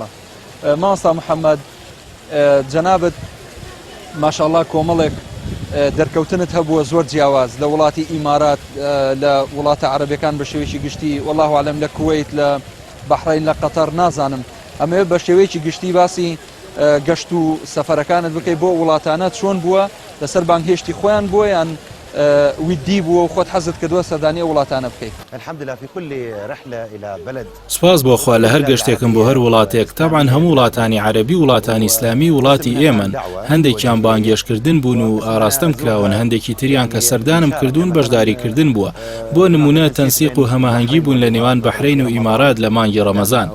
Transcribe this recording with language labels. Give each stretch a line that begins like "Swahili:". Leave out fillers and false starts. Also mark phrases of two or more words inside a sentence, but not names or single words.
Central Kurdish: مامۆستا محەممەد، جەنابەت ماشاءالله کۆمەڵێک دەرکەوتنت هەبووە زۆر جیاواز لە وڵاتی ئیمارات، لە وڵاتە عەرەبیەکان بە شێوەیەکی گشتی،
Arabic: والله عەلەم
Central Kurdish: لە کوێیت، لە بەحرین، لە قەتەر، نازانم. ئەمە بە شێوەیەکی گشتی باسی گەشت و سەفەرەکانت بکەی بۆ وڵاتانە چۆن بووە، لەسەر بانگهێشتی خۆیان بووە یان ویدی بووە و خۆت حەزت کردووە سەردانی وڵاتانە بکەیت؟
Arabic: الحمدلله في كل رحلة إلى بلد.
Central Kurdish: سپاس بۆ خوا لە هەر گەشتێکم بۆ هەر وڵاتێک، تەبعاً هەموو وڵاتانی عەرەبی، وڵاتانی ئیسلامی، وڵاتی ئێمن، هەندێکیان بانگێشکردن بوون و ئاراستەم کراون، هەندێکی تریان کە سەردانم کردوون بەشداریکردن بووە. بۆ نمونە تەنسیق و هەماهەنگی بوون لە نێوان بەحرین و ئیمارات لە مانگی ڕەمەزان.